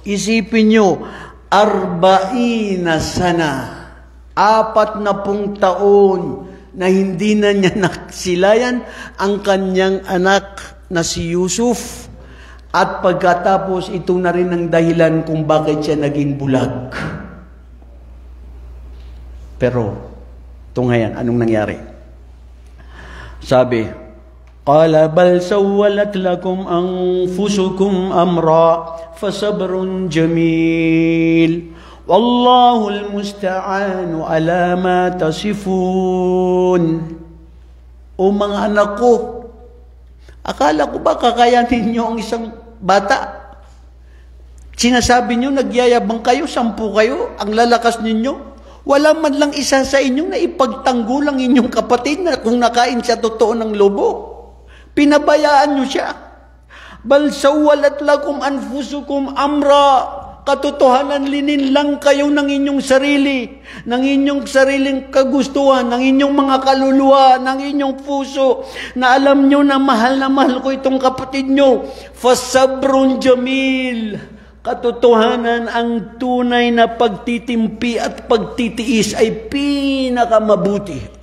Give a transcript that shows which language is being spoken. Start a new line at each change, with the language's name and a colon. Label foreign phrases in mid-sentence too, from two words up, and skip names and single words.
Filipino: Isipin nyo, 40 sana, 40 taon na hindi na niya naksilayan ang kanyang anak na si Yusuf. At pagkatapos, ito na rin ang dahilan kung bakit siya naging bulag. Pero, ito ngayon, anong nangyari? Sabi,
Arabic: قال بل سولت لكم أنفسكم أمرا فصبر جميل والله المستعان على ما تصفون.
Filipino: O mga anak ko, akala ko ba kakayanin nyo ang isang bata? Sinasabi nyo, nagyayabang kayo, 10 kayo, ang lalakas ninyo. Wala man lang isa sa inyong na ipagtanggol ang inyong kapatid na kung nakain siya totoo ng lobo. Pinabayaan nyo siya.
Arabic: بل سولت لكم أنفسكم أمرا.
Filipino: Katotohanan, linin lang kayo ng inyong sarili, ng inyong sariling kagustuhan, ng inyong mga kaluluwa, ng inyong puso, na alam nyo na mahal ko itong kapatid nyo.
Arabic: فصبر جميل.
Filipino: Katotohanan, ang tunay na pagtitimpi at pagtitiis ay pinakamabuti.